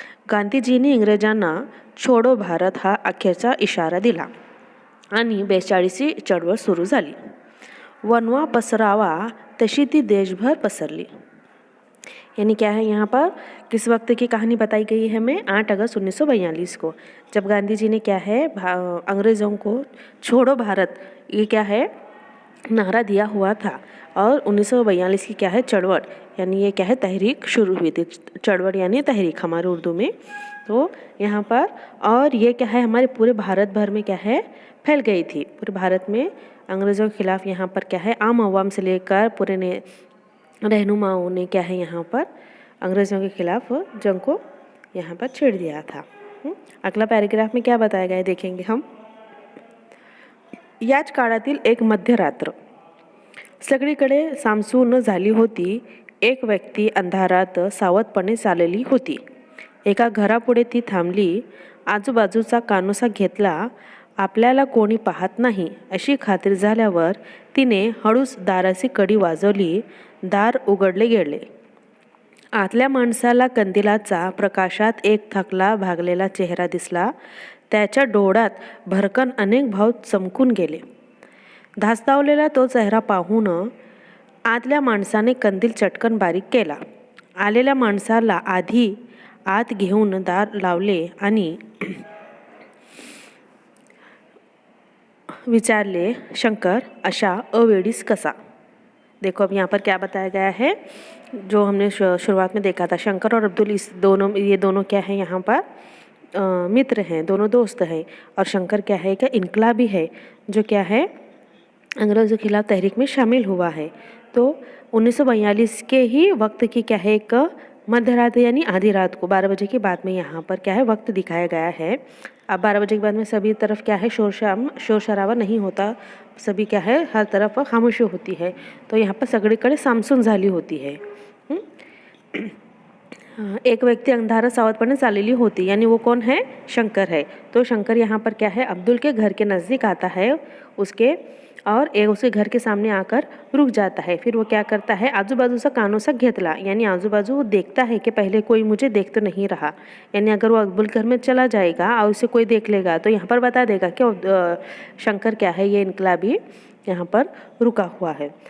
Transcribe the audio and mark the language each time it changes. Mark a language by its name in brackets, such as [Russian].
[Marathi] गांधीजींनी इंग्रजांना छोडो भारत हा अखेरचा इशारा दिला आणि 42ची चळवळ सुरू झाली. वनवा पसरावा तशी ती देशभर पसरली. [Hindi] यानी क्या है, यहाँ पर किस वक्त की कहानी बताई गई है हमें? 8 अगस्त 1942 को, जब गांधी जी ने क्या है अंग्रेज़ों को छोड़ो भारत, ये क्या है नारा दिया हुआ था। और 1942 की क्या है चढ़वट, यानी ये क्या है तहरीक शुरू हुई थी। चढ़वट यानी तहरीक हमारे उर्दू में। तो यहाँ पर और ये क्या है हमारे पूरे भारत भर में क्या है फैल गई थी। पूरे भारत में अंग्रेज़ों के खिलाफ यहाँ पर क्या है आम आवाम से लेकर पूरे ने रहनुमाओं ने क्या है यहाँ पर अंग्रेज़ों के खिलाफ जंग को यहाँ पर छेड़ दिया था। अगला पैराग्राफ में क्या बताया गया है देखेंगे हम। [Marathi] याच काळातील एक मध्यरात्र. सगळीकडे सामसूम झाली होती. एक व्यक्ती अंधारात सावधपणे चालली होती. एका घरापुढे ती थांबली. आजूबाजूचा कानोसा घेतला. आपल्याला कोणी पाहत नाही अशी खात्री झाल्यावर तिने हळूच दाराची कडी वाजवली. दार उघडले गेले. आतल्या माणसाला कंदिलाचा प्रकाशात एक थकला भागलेला चेहरा दिसला. त्याच्या डोळ्यात भरकन अनेक भाव चमकून गेले. धास्तावलेला तो चेहरा पाहून आतल्या माणसाने कंदील चटकन बारीक केला. आलेल्या माणसाला आधी आत घेऊन दार लावले आणि विचारले, शंकर अशा अवेळीस कसा? [Hindi] देखो अब यहाँ पर क्या बताया गया है, जो हमने शुरुआत में देखा था। शंकर और अब्दुल ये दोनों क्या है यहाँ पर मित्र हैं, दोनों दोस्त हैं। और शंकर क्या है क्या इनकलाबी है, जो क्या है अंग्रेज़ों के खिलाफ तहरीक में शामिल हुआ है। तो 1942 के ही वक्त की क्या है एक मध्य रात यानी आधी रात को 12 बजे के बाद में यहाँ पर क्या है वक्त दिखाया गया है। अब 12 बजे के बाद में सभी तरफ क्या है शोर शराबा नहीं होता, सभी क्या है हर तरफ खामोशी होती है। तो यहाँ पर [Marathi] सगळीकडे सामसूम झाली होती है। एक व्यक्ति अंधारा सावधपणे चाललेली होती, [Hindi] यानी वो कौन है? शंकर है। तो शंकर यहाँ पर क्या है अब्दुल के घर के नज़दीक आता है उसके, और उसके घर के सामने आकर रुक जाता है। फिर वो क्या करता है [Marathi] आजूबाजूचा कानोसा घेतला, [Hindi] यानी आजूबाजू वो देखता है कि पहले कोई मुझे देख तो नहीं रहा। यानी अगर वो अब्दुल घर में चला जाएगा और उसे कोई देख लेगा तो यहाँ पर बता देगा कि शंकर क्या है ये इनकलाबी यहाँ पर रुका हुआ है।